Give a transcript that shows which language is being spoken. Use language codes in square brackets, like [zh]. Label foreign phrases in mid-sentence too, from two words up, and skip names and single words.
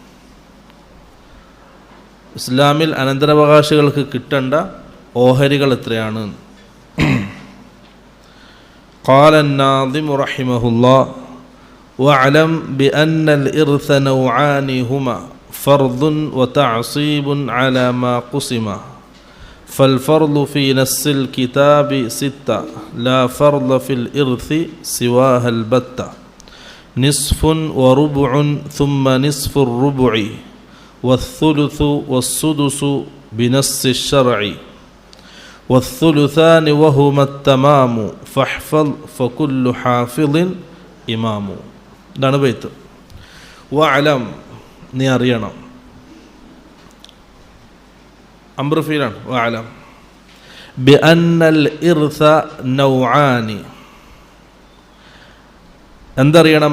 [ml] ഇസ്ലാമിൽ അനന്തരാവകാശികൾക്ക് കിട്ടേണ്ട ഓഹരികൾ എത്രയാണ്? [ar] قال الناظم رحمه الله واعلم بأن الإرث نوعان هما فرض وتعصيب على ما قسم فالفرض في نص الكتاب ستة لا فرض في الإرث سواها البتة نصف وربع ثم نصف الربع والثلث والسدس بنص الشرع والثلثان وهما التمام فاحفظ فكل حافظ إمام. [ml] ഇതാണ് ബൈത്ത്. വഅലം, നീ അറിയണം. അംർ ഫീലാണ്. [ar] واعلم بأن الإرث نوعان, [ml] എന്തറിയണം?